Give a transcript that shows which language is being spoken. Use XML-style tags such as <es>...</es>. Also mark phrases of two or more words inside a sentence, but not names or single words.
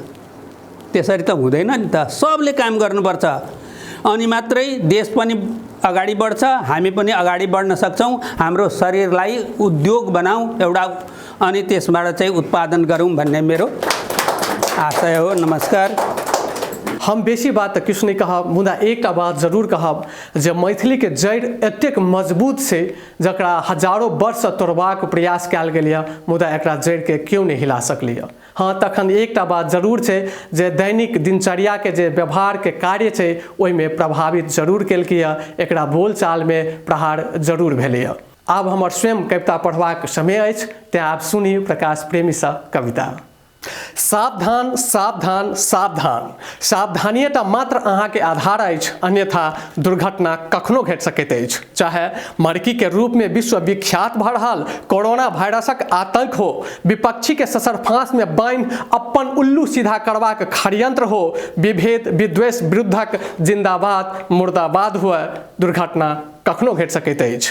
<ne>त्यसरी त हुँदैन नि त। सबले काम गर्नुपर्छ अनि मात्रै देश पनि अगाडि बढ्छ, हामी पनि अगाडि बढ्न सक्छौँ। हाम्रो शरीरलाई उद्योग बनाऊ एउटा, अनि त्यसबाट चाहिँ उत्पादन गरौँ भन्ने मेरो आशय हो। नमस्कार।</ne> <mai>हम बेसी बात तऽ किछु नहि कहब, मुदा एकटा बात जरूर कहब जे मैथिलीके जड़ि एतेक मजबूत छै जकरा हजारों वर्ष तोड़बाक प्रयास कयल गेल यऽ, मुदा एकरा जड़िके केओ नहि हिला सकलैए। हाँ, तखन एकटा बात जरूर छै जे दैनिक दिनचर्याके जे व्यवहारके कार्य छै ओहिमे प्रभावित जरूर केलकैए, एकरा बोलचालमे प्रहार जरूर भेलैए। आब हमर स्वयं कविता पढ़बाक समय अछि, तेँ आब सुनी प्रकाश प्रेमीसँ कविता। सावधान सावधान सावधान, सावधानिएटा मात्र अहाँके आधार अछि, अन्यथा दुर्घटना कखनो घटि सकैत अछि। चाहे मरकी के रूप में विश्व विख्यात भऽ रहल कोरोना वायरसक आतंक हो, विपक्षी के ससरफांस में बांधि अपन उल्लू सीधा करबाक षड्यंत्र हो, विभेद विद्वेष विरुद्धक जिंदाबाद मुर्दाबाद हुए, दुर्घटना कखनो घटि सकैत अछि।</mai>